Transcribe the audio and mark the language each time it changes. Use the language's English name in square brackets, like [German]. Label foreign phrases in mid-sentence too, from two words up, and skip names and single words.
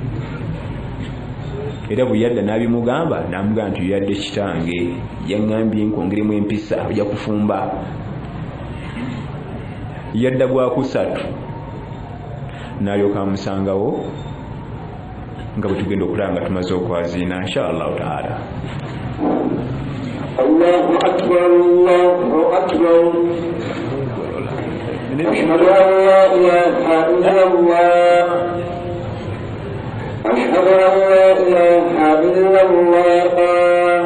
[Ganda] Era bwe yadda n'abimugamba namugamba nti yadde kitange yaŋŋambye nkongeremu empisa ojja kufumba. Yadda gwakusatu n'alyoka amusangawo nga bwe tugenda okulaba nga tumaze okwaziina [Arabic] إن شاء الله تعالى. الله أكبر، الله أكبر. أشهد أن لا إله إلا الله. أشهد أن لا إله إلا الله.